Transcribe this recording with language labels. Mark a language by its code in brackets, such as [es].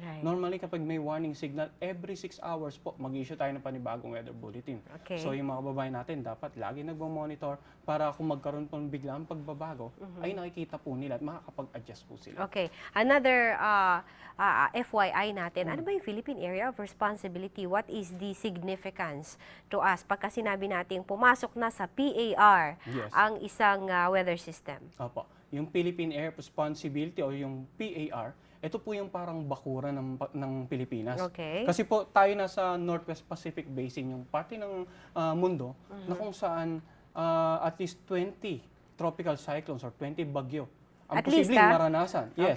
[tl] Normally, kapag may warning signal, every 6 hours po, mag-issue tayo ng panibagong weather bulletin. So yung mga kababayan natin, dapat lagi nagmamonitor para kung magkaroon po ng biglang pagbabago, ay nakikita po nila at makakapag-adjust po sila. Another FYI natin, ano ba yung Philippine Area of Responsibility? [en] What is the significance to us? [tl] Pagka sinabi natin pumasok na sa PAR ang isang weather system. Yung Philippine Area of Responsibility o yung PAR, ito po yung parang bakura ng Pilipinas. Kasi po tayo nasa Northwest Pacific Basin, yung parte ng mundo na kung saan at least 20 tropical cyclones or 20 bagyo ang posibleng maranasan.